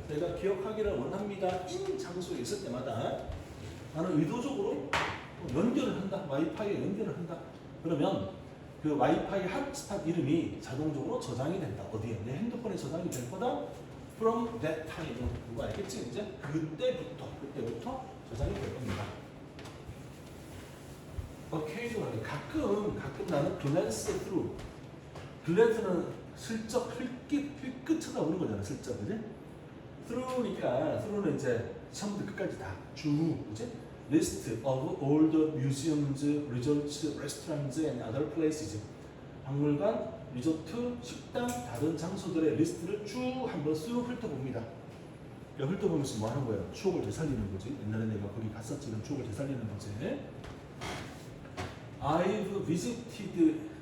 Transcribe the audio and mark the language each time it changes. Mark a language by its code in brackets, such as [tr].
[ko] 내가 기억하기를 원합니다. 인 장소에 있을 때마다 나는 의도적으로 연결을 한다. 와이파이에 연결을 한다. 그러면 그 와이파이 핫스팟 이름이 자동적으로 저장이 된다. 어디에? 내 핸드폰에 저장이 될 거다. [en] From that time. [ko] 누가 알겠지? 이제 그때부터 저장이 될 겁니다. [en] occasionally [ko] 가끔 나는 [en] glance through. [ko] glance 슬쩍 힐끗 쳐다보는 거잖아. 슬쩍 그지? through는 이제 처음부터 끝까지 다 그지? [en] list of all the museums, resorts, restaurants and other places. [ko] 박물관, 리조트, 식당, 다른 장소들의 리스트를 쭉 한번 쓱 훑어봅니다. 훑어보면서 뭐 하는 거예요? 추억을 되살리는 거지. 옛날에 내가 거기 갔었지. 이런 추억을 되살리는 거지. [en] I've visited.